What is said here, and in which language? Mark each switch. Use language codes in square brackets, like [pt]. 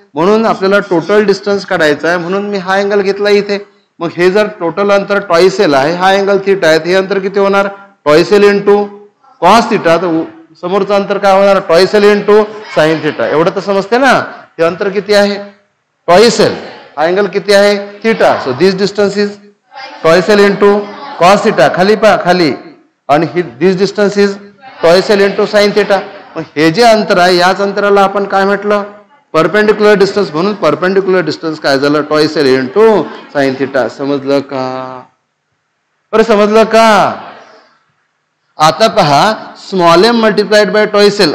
[mr] म्हणून आपल्याला total distance काढायचा आहे, म्हणून मी हा अँगल घेतला इथे. मग हे जर टोटल अंतर ट्वाइस एल आहे, हा अँगल थीटा आहे, हे अंतर किती होणार twice L into cos theta. तर समोरचं अंतर काय होणार twice L into sine theta. एवढं तर समजते ना. हे अंतर किती आहे ट्वाइस एल, हा अँगल किती आहे theta. [en] So this distance is twice L into cos theta. [mr] खाली पहा खाली. आणि [en] This distance is twice L into sine theta. [mr] हे जे अंतर आहे याच अंतराला आपण काय म्हटलं परपेंडिक्युलर डिस्टन्स. म्हणून परपेंडिक्युलर डिस्टन्स काय झालं twice L into sine theta. समजलं का बरं, समजलं का. आता पहा small M multiplied by twice L.